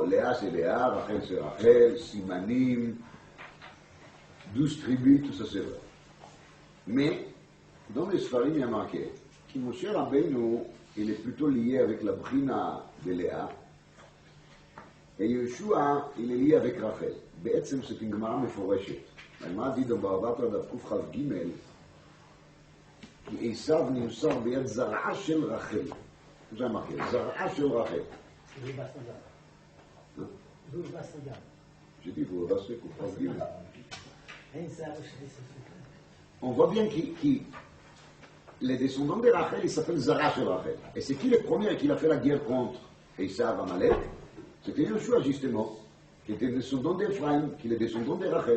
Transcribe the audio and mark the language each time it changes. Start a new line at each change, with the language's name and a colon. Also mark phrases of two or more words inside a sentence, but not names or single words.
French: Léa, c'est Léa, Rachel, c'est Rachel, Simanim, 12 tribus, tout ça, c'est vrai. Mais, dans les Sfarim, il y a marqué que Moshe Rabbeinu, il est plutôt lié avec la Brina de Léa, et Yoshua, il est lié avec Rachel.
Hebrew: בעצם
French: c'est une
Hebrew: גמרא מפורשת. הגמרא
French: dit dans
Hebrew: בבא בתרא דף קכ"ג, כי עשיו נמסר ביד זרעה של רחל. זה marqué, זרעה של רחל.
French: J'ai dit, vous repassez קכ"ג. On voit bien que les descendants de Rachel, ils s'appellent
Hebrew: זרעה של רחל.
French: Et c'est qui le premier qui a fait la guerre contre Esav Amalek? C'était Yoshua, justement, qui était descendant d'Ephraïm, qui est descendant de Rachel.